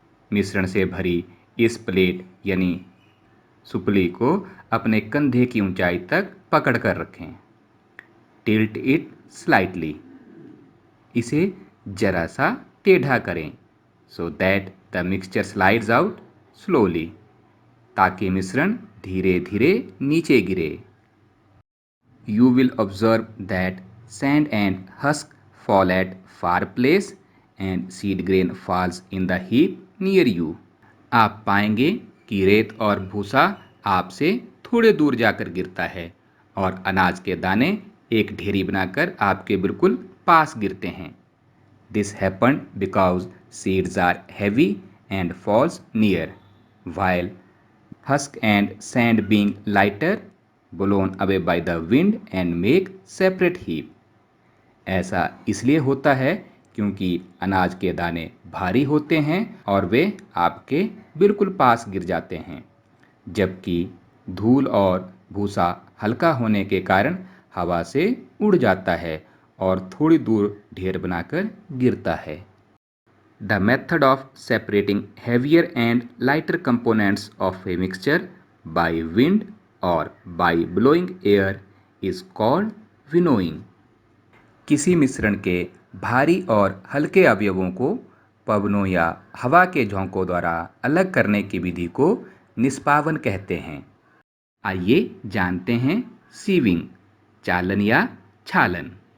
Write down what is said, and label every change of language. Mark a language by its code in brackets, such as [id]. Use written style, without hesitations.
[hi] मिश्रण से भरी इस प्लेट यानी सुपली को अपने कंधे की ऊंचाई तक पकड़ कर रखें। [en] Tilt it slightly. [hi] इसे जरा सा टेढ़ा करें [en] so that the mixture slides out slowly, [hi] ताकि मिश्रण धीरे धीरे नीचे गिरे। [en] You will observe that sand and husk fall at far place and seed grain falls in the heap near you. [hi] आप पाएंगे कि रेत और भूसा आपसे थोड़े दूर जाकर गिरता है और अनाज के दाने एक ढेरी बनाकर आपके बिल्कुल पास गिरते हैं। [en] This happened because seeds are heavy and falls near, while husk and sand being lighter blown away by the wind and make separate heap. [hi] ऐसा इसलिए होता है क्योंकि अनाज के दाने भारी होते हैं और वे आपके बिल्कुल पास गिर जाते हैं, जबकि धूल और भूसा हल्का होने के कारण हवा से उड़ जाता है और थोड़ी दूर ढेर बनाकर गिरता है। [en] The method of separating heavier and lighter components of a mixture by wind or by blowing air is called winnowing. [hi] किसी मिश्रण के भारी और हल्के अवयवों को पवनों या हवा के झोंकों द्वारा अलग करने की विधि को निष्पावन कहते हैं। आइए जानते हैं सीविंग, चालन या छालन।